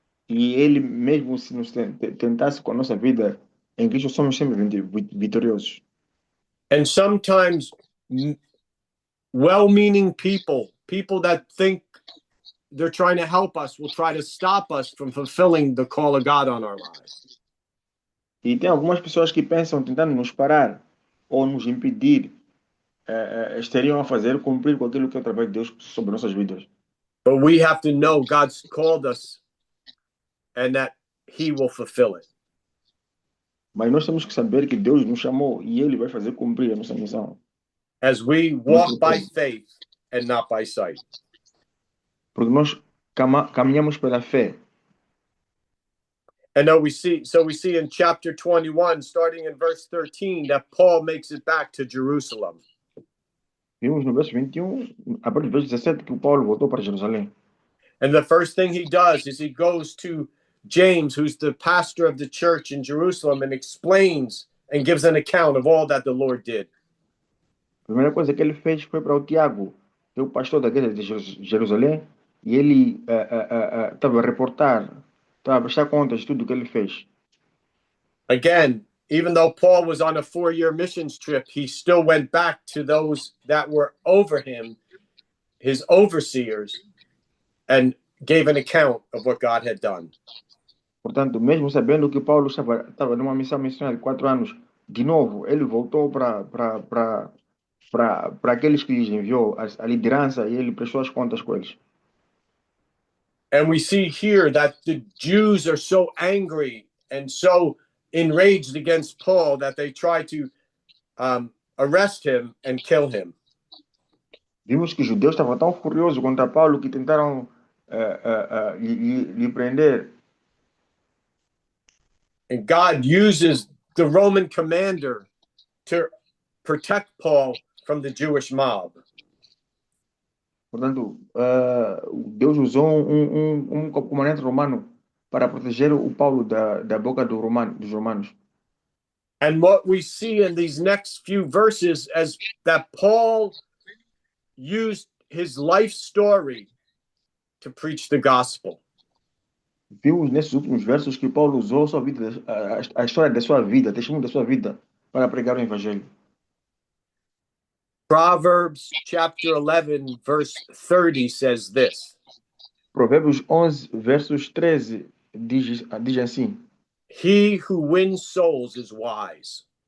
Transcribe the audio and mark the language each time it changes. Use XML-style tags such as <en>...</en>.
<pt>E ele mesmo se nos tentasse com a nossa vida, em Cristo somos sempre vitoriosos.</pt> <en>And sometimes well-meaning people that think they're trying to help us will try to stop us from fulfilling the call of God on our lives.</en> <pt>E tem algumas pessoas que pensam tentando nos parar ou nos impedir, estariam a fazer cumprir com aquilo que é o trabalho de Deus sobre nossas vidas.</pt> <en>But we have to know God's called us and that he will fulfill it.</en> <pt>Mas nós temos que saber que Deus nos chamou e ele vai fazer cumprir a nossa missão.</pt> <en>As we walk by faith and not by sight.</en> <pt>Porque nós caminhamos pela fé.</pt> <en>And then we see in chapter 21, starting in verse 13, that Paul makes it back to Jerusalem.</en> <pt>Vimos no verso 21, a partir do verso 17, que o Paulo voltou para Jerusalém.</pt> <en>And the first thing he does is he goes to James, who's the pastor of the church in Jerusalem, and explains and gives an account of all that the Lord did.</en> <pt>A primeira coisa que ele fez foi para o Tiago, que é o pastor da igreja de Jerusalém, e ele estava a reportar, estava a prestar contas de tudo o que ele fez.</pt> <en>Again, even though Paul was on a 4-year missions trip, he still went back to those that were over him, his overseers, and gave an account of what God had done.</en> <pt>Portanto, mesmo sabendo que Paulo estava numa missão missionária de 4 anos, de novo, ele voltou para aqueles que lhes enviou a liderança e ele prestou as contas com eles.</pt> <en>And we see here that the Jews are so angry and so enraged against Paul that they try to arrest him and kill him.</en> <pt>Vimos que os judeus estavam tão furiosos contra Paulo que tentaram lhe prender.</pt> <en>And God uses the Roman commander to protect Paul from the Jewish mob.</en> <pt>Portanto, Deus usou um comandante romano para proteger o Paulo da boca dos romanos.</pt> <en>And what we see in these next few verses is that Paul used his life story to preach the gospel.</en> <pt>Vimos nesses últimos versos que Paulo usou sua vida, a história da sua vida, testemunho da sua vida, para pregar o evangelho.</pt> <en>Proverbs chapter 11, verse 30 says this.</en> <pt>Provérbios 11, versos 13, diz assim:</pt> <en>He who wins souls is wise.</en>